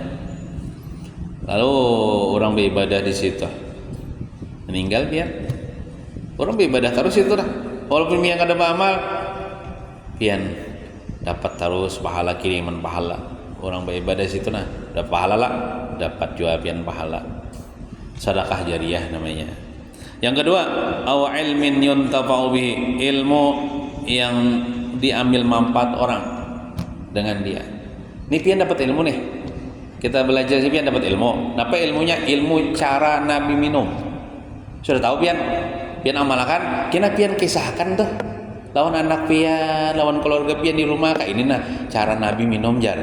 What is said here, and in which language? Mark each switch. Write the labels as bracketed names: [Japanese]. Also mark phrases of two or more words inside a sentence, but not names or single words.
[Banjar] Lalu orang beribadah di situ, meninggal pian, orang beribadah terus itu dah. Walaupun pian kada beramal, pian dapat terus pahala, kiriman pahala. Orang beribadah situ nah, dapat pahala lah, dapat juga pian pahala. Sedekah jariyah namanya. Yang kedua, [Arabic] أو علم ينتفع به, [Banjar] ilmu yang diambil manfaat orang dengan dia. Ini pian dapat ilmu nih. Kita belajar sih pian dapat ilmu. Apa ilmunya? Ilmu cara Nabi minum. Sudah tahu pian? Pian amalkan, kena pian kisahkan tuh. Lawan anak pian, lawan keluarga pian di rumah kayak ini nah, cara Nabi minum jar.